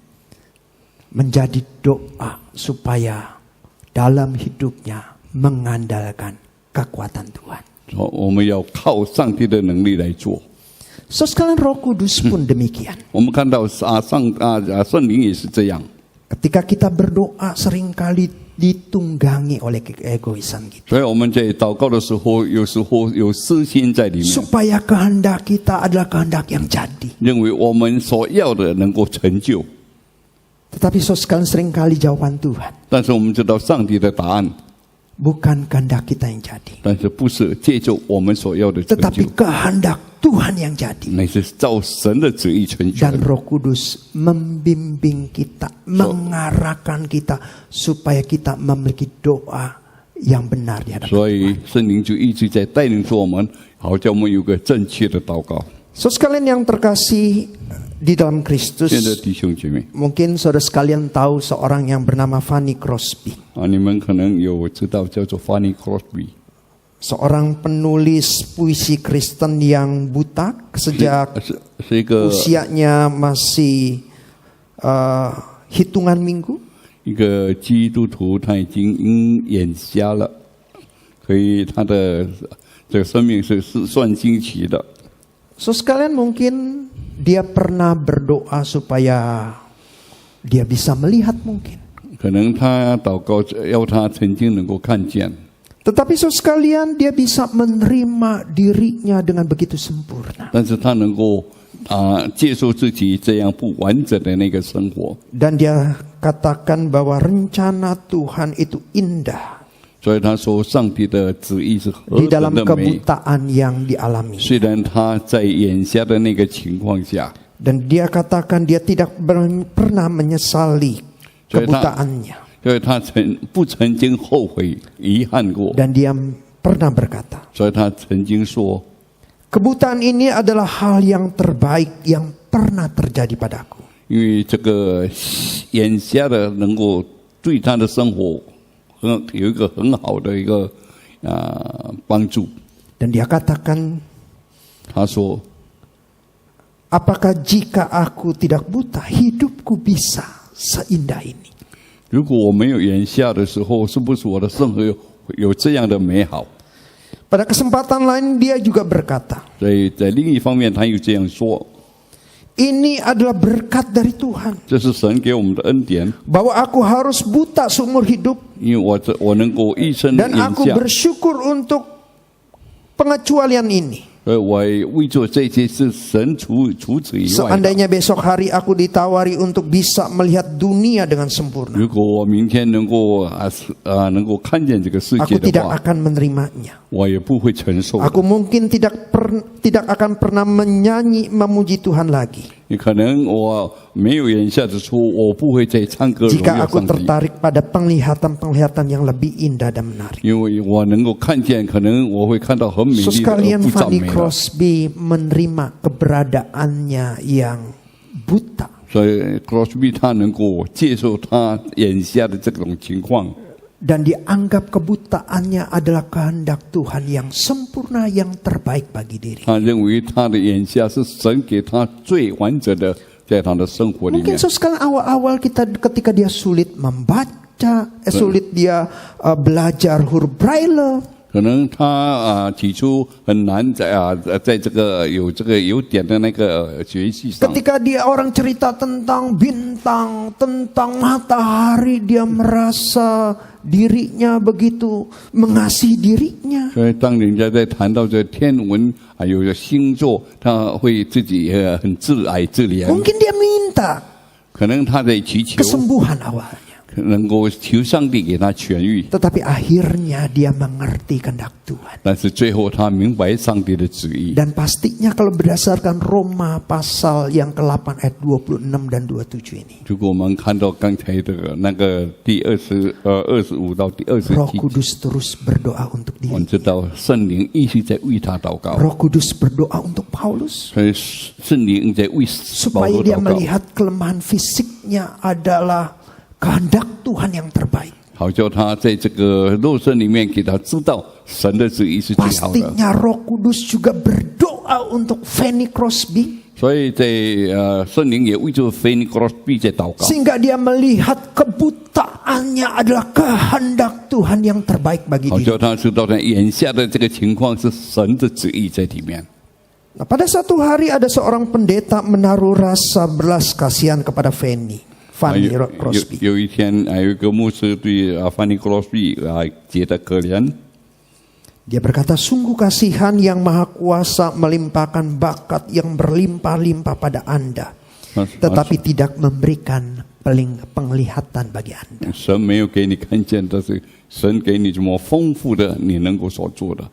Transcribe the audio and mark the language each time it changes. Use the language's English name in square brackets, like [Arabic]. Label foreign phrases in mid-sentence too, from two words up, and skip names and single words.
[Indonesian] menjadi doa supaya dalam hidupnya mengandalkan kekuatan Tuhan. [Chinese] 我们要靠上帝的能力来做。 [Indonesian] So sekalian Roh Kudus pun demikian. [Chinese] 我们看到圣灵也是这样。 [Indonesian] Ketika kita berdoa seringkali ditunggangi oleh keegoisan kita. [Chinese] 所以我们在祷告的时候，有时候有私心在里面， [Indonesian] Supaya kehendak kita adalah kehendak yang jadi. [Chinese] 认为我们所要的能够成就。 [Indonesian] Tetapi so sekalian seringkali jawaban Tuhan, [Chinese] 但是我们知道上帝的答案， [Indonesian] bukan kehendak kita yang jadi, [Chinese] 但是不是借助我们所要的成 [Indonesian] tetapi [Chinese] 就， [Indonesian] kehendak Tuhan yang jadi. [Chinese] 乃是照神的旨意成全 [Indonesian] Dan。Roh Kudus membimbing kita, mengarahkan kita supaya kita memiliki doa yang benar di hadapan [Chinese] 所以圣灵就一直在带领着我们，好叫我们有个正确的祷告。 [Indonesian] So sekalian yang terkasih di dalam [Chinese] 亲爱的 [Indonesian] Kristus, [Chinese] 弟兄姐妹 [Indonesian] mungkin saudara sekalian tahu seorang yang bernama Fanny Crosby. [Chinese] 你们可能有知道叫做 Fanny Crosby， [Indonesian] Seorang penulis puisi Kristen yang buta sejak [Chinese] 是一个 [Indonesian] usianya masih hitungan minggu. [Chinese] 一个基督徒，他已经眼瞎了，所以他的这个生命是算惊奇的。 [Indonesian] So sekalian mungkin dia pernah berdoa supaya dia bisa melihat mungkin. [Chinese] 可能他祷告要他曾经能够看见， [Indonesian] Tetapi so sekalian dia bisa menerima dirinya dengan begitu sempurna. [Chinese] 但是他能够接受自己这样不完整的那个生活， [Indonesian] Dan dia katakan bahwa rencana Tuhan itu indah [Chinese] 所以他说上帝的旨意是何 [Indonesian] di [Chinese] 等 [Indonesian] dalam [Chinese] 的美。 [Indonesian] kebutaan yang dialami. [Chinese] 虽然他在眼瞎的那个情况下， [Indonesian] Dan dia katakan dia tidak pernah menyesali [Chinese] 所以他 [Indonesian] kebutaannya. [Chinese] 所以他不曾经后悔遗憾过， [Indonesian] Dan dia pernah berkata, [Chinese] 所以他曾经说， [Indonesian] kebutaan ini adalah hal yang terbaik yang pernah terjadi padaku. [Chinese] 因为这个眼瞎的能够对他的生活有一个很好的一个帮助。 [Indonesian] Dan dia katakan, [Chinese] 他说， [Indonesian] apakah jika aku tidak buta, hidupku bisa seindah ini? [Chinese] 如果我没有眼瞎的时候，是不是我的生活有这样的美好？ [Indonesian] Pada kesempatan lain dia juga berkata, [Chinese] 所以在另一方面，他又这样说， [Indonesian] ini adalah berkat dari Tuhan, [Chinese] 这是神给我们的恩典， [Indonesian] bahwa aku harus buta seumur hidup, [Chinese] 因为我能够一生眼 [Indonesian] dan aku [Chinese] 瞎， [Indonesian] bersyukur untuk pengecualian ini. [Chinese] 所以我为做这些是神除此以外的。 [Indonesian] Seandainya besok hari aku ditawari untuk bisa melihat dunia dengan sempurna, [Chinese] 如果我明天能够能够看见这个世 [Indonesian] aku [Chinese] 界的 [Indonesian] tidak [Chinese] 话， [Indonesian] akan menerimanya. [Chinese] 我也不会承受的。 [Indonesian] Aku mungkin tidak akan pernah menyanyi memuji Tuhan lagi [Chinese] 你可能我没有眼下的时候，我不会再唱歌荣 [Indonesian] jika [Chinese] 耀 [Indonesian] aku [Chinese] 上帝， [Indonesian] tertarik pada penglihatan-penglihatan yang lebih indah dan menarik. [Chinese] 因为我能够看见，可能我会看到很美 [Indonesian] So [Chinese] 丽的，而 [Indonesian] sekalian [Chinese] 不赞 [Indonesian] Fanny [Chinese] 美的。 [Indonesian] Crosby menerima keberadaannya yang buta. [Chinese] 所以 Crosby 他能够接受他眼下的这种情况， [Indonesian] Dan dianggap kebutaannya adalah kehendak Tuhan yang sempurna, yang terbaik bagi diri. [Chinese] 他认为他的眼下是神给他最完整的，在他的生活里 [Indonesian] Mungkin [Chinese] 面。 [Indonesian] sekarang awal-awal ketika dia sulit membaca, sulit dia belajar huruf Braille, [Chinese] 可能他起初很难在这个有点的那个学习上。 [Indonesian] ketika dia orang cerita tentang bintang, tentang matahari, dia merasa dirinya begitu mengasihi dirinya. [Chinese] 所以当人家在谈到这天文还有星座，他会自己很自爱自怜。 [Indonesian] Mungkin dia minta [Chinese] 可能他在祈求， [Indonesian] kesembuhan awalnya. [Chinese] 能够求上帝给他痊愈， [Indonesian] Tetapi akhirnya dia mengerti kehendak Tuhan. [Chinese] 但是最后他明白上帝的旨意。 [Indonesian] Dan pastinya kalau berdasarkan Roma pasal yang ke-8 ayat 26 dan 27 ini, [Chinese] 如果我们看到刚才的那个第25到第 [Indonesian] Roh [Chinese] 27， [Indonesian] Kudus terus berdoa untuk [Chinese] 我们 [Indonesian] diri. [Chinese] 知道圣灵一直在为他祷告， [Indonesian] Roh Kudus berdoa untuk Paulus [Chinese] 所以圣灵在为保 [Indonesian] supaya [Chinese] 罗 [Indonesian] dia [Chinese] 祷告， [Indonesian] melihat kelemahan fisiknya adalah kehendak Tuhan yang terbaik. [Chinese] 好叫他在这个肉身里面给他知道神的旨意是最好的。 [Indonesian] Pastinya Roh Kudus juga berdoa untuk Fanny Crosby [Chinese] 所以在圣灵也为这 Fanny Crosby 在祷告， [Indonesian] sehingga dia melihat kebutaannya adalah kehendak Tuhan yang terbaik bagi [Chinese] 好 [Indonesian] diri. [Chinese] 叫他知道他眼下的这个情况是神的旨意在里面。 [Indonesian] Nah, pada satu hari ada seorang pendeta menaruh rasa belas kasihan kepada Fanny [Chinese] 有 [Indonesian] Crosby. [Chinese] 有一天，有一个牧师对Fanny Crosby 觉得可怜， [Indonesian] Dia berkata, sungguh kasihan yang maha kuasa melimpahkan bakat yang berlimpah-limpah pada Anda, tetapi tidak memberikan penglihatan bagi Anda. [Chinese] 神没有给你看见，但是神给你这么丰富的你能够所做的。